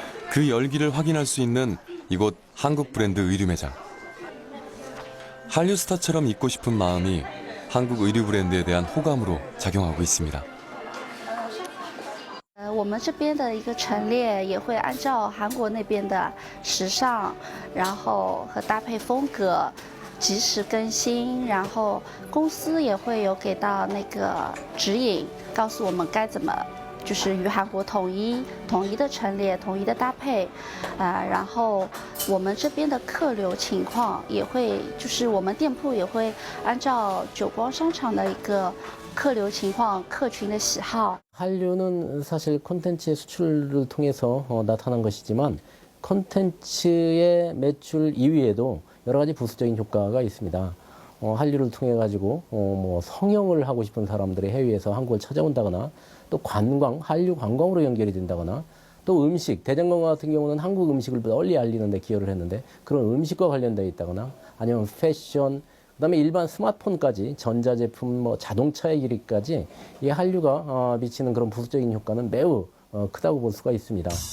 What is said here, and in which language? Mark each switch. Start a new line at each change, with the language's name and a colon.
Korean: 그 열기를 확인할 수 있는 이곳 한국 브랜드 의류 매장. 한류 스타처럼 입고 싶은 마음이 한국 의류 브랜드에 대한 호감으로 작용하고 있습니다.
Chinese: 我们这边的一个陈列也会按照韩国那边的时尚，然后和搭配风格及时更新，然后公司也会有给到那个指引，告诉我们该怎么就是与韩国统一的陈列，统一的搭配，然后我们这边的客流情况也会，就是我们店铺也会按照久光商场的一个客流情况、客群的喜好。
Korean: 한류는 사실 콘텐츠의 수출을 통해서 나타난 것이지만 콘텐츠의 매출 이외에도 여러 가지 부수적인 효과가 있습니다. 한류를 통해 가지고 뭐 성형을 하고 싶은 사람들이 해외에서 한국을 찾아온다거나 또 관광, 한류 관광으로 연결이 된다거나 또 음식, 대장경 같은 경우는 한국 음식을 널리 알리는 데 기여를 했는데 그런 음식과 관련되어 있다거나 아니면 패션, 그다음에 일반 스마트폰까지 전자제품, 뭐 자동차에 이르기까지 이 한류가 미치는 그런 부수적인 효과는 매우 크다고 볼 수가 있습니다.